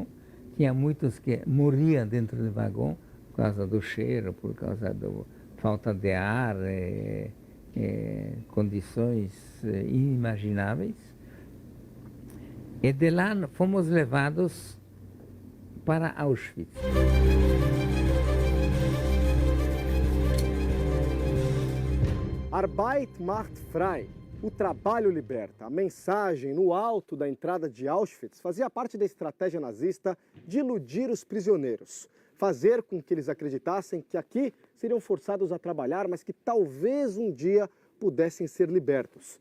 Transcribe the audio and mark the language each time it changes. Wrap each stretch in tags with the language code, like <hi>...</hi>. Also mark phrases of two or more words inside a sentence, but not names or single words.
<pt>Tinha muitos que morriam dentro do vagão por causa do cheiro, por causa da falta de ar, condições inimagináveis. E de lá fomos levados para Auschwitz.</pt> <de>Arbeit macht frei.</de> <pt>O trabalho liberta. A mensagem no alto da entrada de Auschwitz fazia parte da estratégia nazista de iludir os prisioneiros. Fazer com que eles acreditassem que aqui seriam forçados a trabalhar, mas que talvez um dia pudessem ser libertos.</pt>